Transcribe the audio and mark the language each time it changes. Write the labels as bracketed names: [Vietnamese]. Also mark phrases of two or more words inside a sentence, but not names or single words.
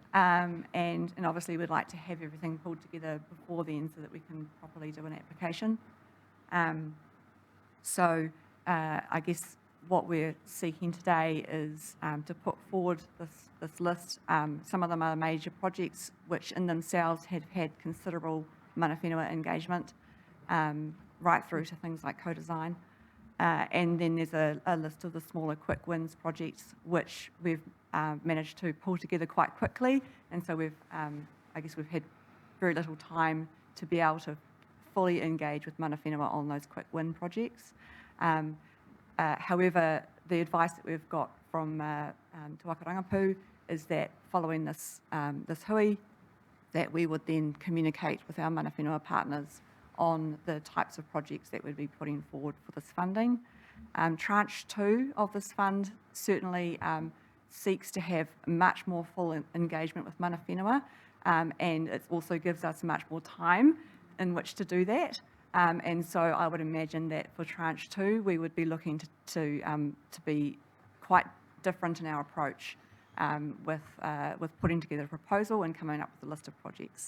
[English] And obviously we'd like to have everything pulled together before then so that we can properly do an application. So I guess what we're seeking today is to put forward this list. Some of them are major projects which in themselves have had considerable [Māori] mana whenua [English] engagement, right through to things like co-design. And then there's a list of the smaller quick wins projects which we've managed to pull together quite quickly. And so I guess we've had very little time to be able to fully engage with [Māori] mana whenua [English] on those quick win projects. However, the advice that we've got from Te Waka Rangapu is that following this hui, that we would then communicate with our [Māori] mana whenua [English] partners on the types of projects that we'd be putting forward for this funding. Tranche 2 of this fund certainly seeks to have much more full engagement with [Māori] mana whenua, [English] and it also gives us much more time in which to do that. And so I would imagine that for Tranche 2, we would be looking to be quite different in our approach with putting together a proposal and coming up with a list of projects.